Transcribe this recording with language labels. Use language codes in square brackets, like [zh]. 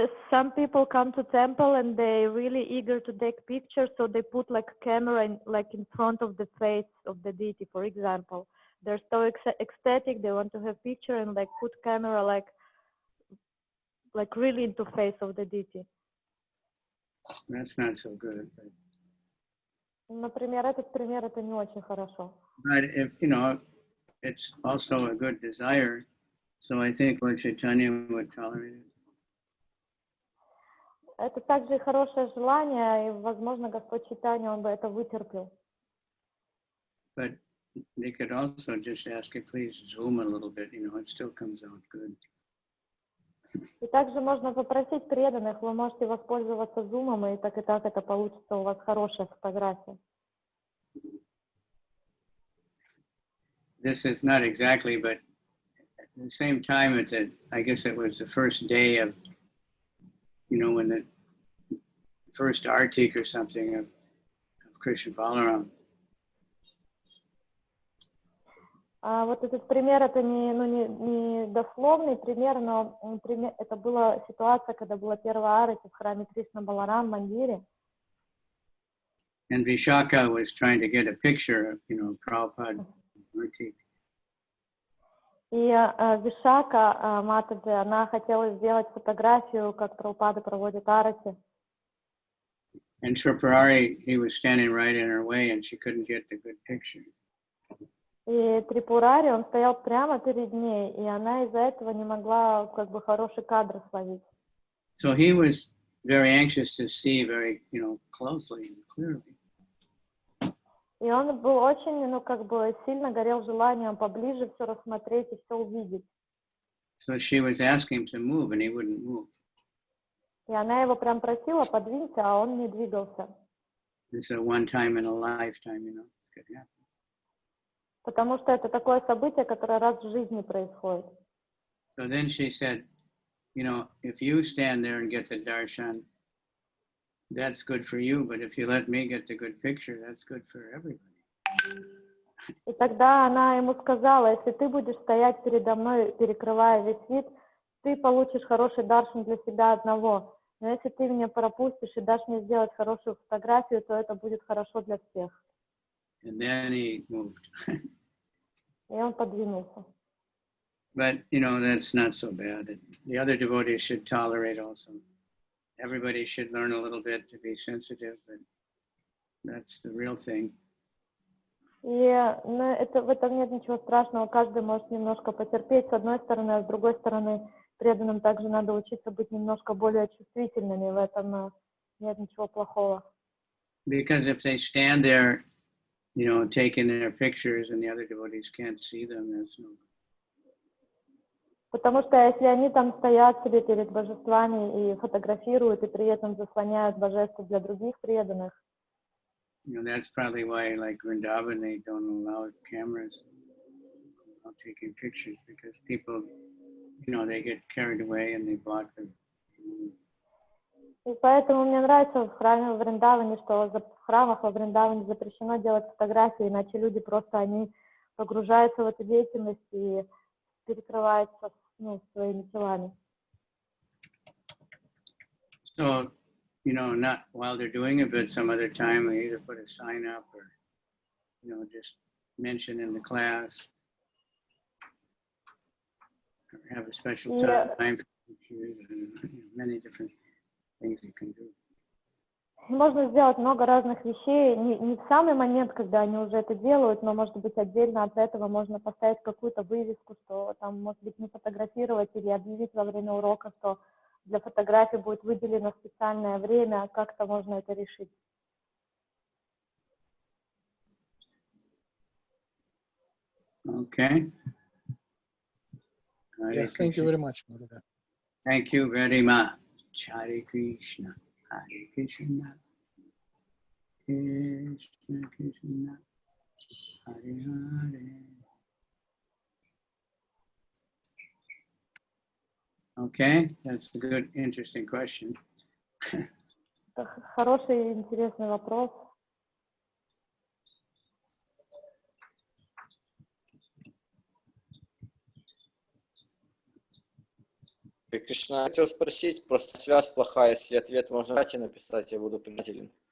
[en] Some people come to temple and they really eager to take pictures, so they put like a camera in front of the face of the deity, for example. They're so ecstatic, they want to have picture and like put camera like really into face of the deity. That's not so good. [ru] Например, этот пример это не очень хорошо. [en] But if it's also a good desire, so I think Lord Chaitanya would tolerate it. [ru] Это также и хорошее желание, и, возможно, Господь Чайтанья, он бы это вытерпел. [en] But they could also just ask it, please zoom a little bit, it still comes out good. [ru] И также можно попросить преданных, вы можете воспользоваться зумом, и так это получится у вас хорошая фотография. [en] This is not exactly, but at the same time, I guess it was the first day of, when the first artik or something of Krishna Balaram. [ru] Вот этот пример, это не дословный пример, но это была ситуация, когда была первая арати в храме Кришна Баларам, Мандире. [en] And Vishaka was trying to get a picture of, Prabhupada artik. [ru] И Вишака Матаджи, она хотела сделать фотографию, как Прабхупада проводит арати. [en] And Tripurari, he was standing right in her way, and she couldn't get the good picture. [ru] И Трипурари, он стоял прямо перед ней, и она из-за этого не могла хороший кадр словить. [en] So he was very anxious to see very, closely and clearly. [ru] И он был очень, сильно горел желанием поближе все рассмотреть и все увидеть. [en] So she was asking him to move, and he wouldn't move. [ru] И она его прям просила, подвинься, а он не двигался. [en] It's a one time in a lifetime, it's good to happen. [ru] Потому что это такое событие, которое раз в жизни происходит. [en] So then she said, if you stand there and get the darshan, that's good for you, but if you let me get the good picture, that's good for everybody. [ru] И тогда она ему сказала, если ты будешь стоять передо мной, перекрывая весь вид, ты получишь хороший даршан для себя одного. Но если ты меня пропустишь и дашь мне сделать хорошую фотографию, то это будет хорошо для всех. [en] And then he moved. [ru] И он подвинулся. [en] But, that's not so bad. The other devotees should tolerate also. Everybody should learn a little bit to be sensitive, and that's the real thing. [ru] И в этом нет ничего страшного. Каждый может немножко потерпеть с одной стороны, а с другой стороны преданным также надо учиться быть немножко более чувствительными. В этом нет ничего плохого. [en] Because if they stand there, taking their pictures and the other devotees can't see them, that's no good. [ru] Потому что если они там стоят себе перед божествами и фотографируют, и при этом заслоняют божество для других преданных. [en] That's probably why, like Vrindavan, they don't allow cameras taking pictures, because people, they get carried away and they block them. [ru] И поэтому мне нравится в храме в Вриндаване, что в храмах во Вриндаване запрещено делать фотографии, иначе люди просто, они погружаются в эту деятельность и перекрываются своими телами. [en] So you know, not while they're doing it, but some other time we either put a sign up or, you know, just mention in the class. Or have a special time for choose, and many different things you can do. [ru] Можно сделать много разных вещей, не в самый момент, когда они уже это делают, но, может быть, отдельно от этого можно поставить какую-то вывеску, что там, может быть, не фотографировать или объявить во время урока, что для фотографии будет выделено специальное время, как-то можно это решить. [en] Okay. Yes, thank you very much. Thank you very much. Hare Krishna. Hare Krishna. Krishna Krishna. Hare Hare. Okay, that's a good, interesting question. [ru] Хороший, интересный вопрос. Кришна, хотел спросить, просто связь плохая, если ответ можно дать и написать, я буду признателен.